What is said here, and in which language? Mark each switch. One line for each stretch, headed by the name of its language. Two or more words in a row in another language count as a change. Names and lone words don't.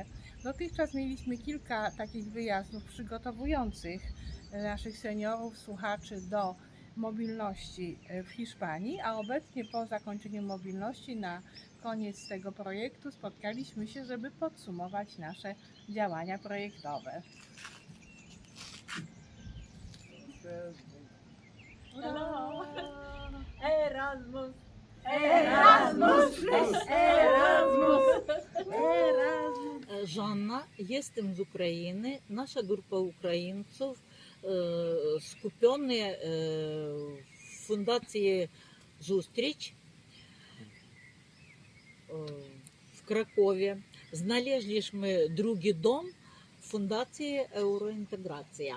Polish: Dotychczas mieliśmy kilka takich wyjazdów przygotowujących naszych seniorów, słuchaczy do mobilności w Hiszpanii, a obecnie po zakończeniu mobilności na koniec tego projektu spotkaliśmy się, żeby podsumować nasze działania projektowe. Hello. Erasmus! Erasmus! Erasmus! Erasmus! Жанна, jestem z Ukrainy. Nasza grupa Ukraińców skupiona w Fundacji Zустріч w Krakowie. Znaleźliśmy drugi dom w Fundacji Eurointegracja.